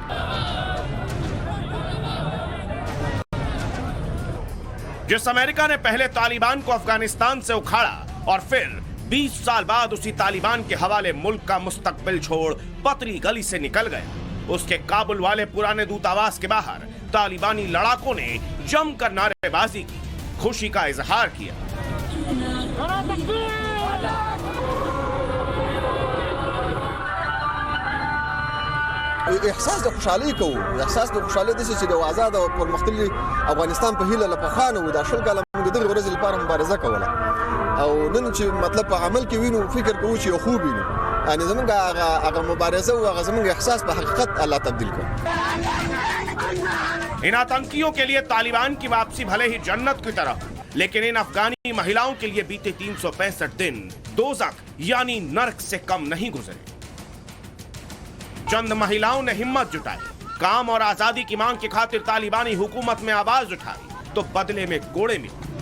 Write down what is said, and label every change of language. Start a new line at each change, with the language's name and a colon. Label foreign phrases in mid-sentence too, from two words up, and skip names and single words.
Hindi: जिस अमेरिका ने पहले तालिबान को अफगानिस्तान से उखाड़ा और फिर 20 साल बाद उसी तालिबान के हवाले मुल्क का मुस्तकबिल छोड़ पतली गली से निकल गया, उसके काबुल वाले पुराने दूतावास के बाहर तालिबानी लड़ाकों ने जमकर नारेबाजी की, खुशी का इजहार किया।
Pashto: احساس د خوشحالي کوو، احساس د خوشحالي د چې د آزاد او پرمختللي افغانستان په هیله لپاره و د شل کاله موږ دغه ورځ لپاره مبارزه کوله او نن چې مطلب په عمل کې وینو فکر کوو چې خوب وینو، یعنی زمونږ هغه مبارزه او هغه زمونږ احساس په حقیقت الله تبدیل کړ۔
Hindi: इन आतंकियों के लिए तालिबान की वापसी भले ही जन्नत की तरह, लेकिन इन अफगानी महिलाओं के लिए बीते 365 दिन दोज़ख यानी नर्क से कम नहीं गुजरे। चंद महिलाओं ने हिम्मत जुटाई, काम और आजादी की मांग की खातिर तालिबानी हुकूमत में आवाज उठाई तो बदले में कोड़े मिले।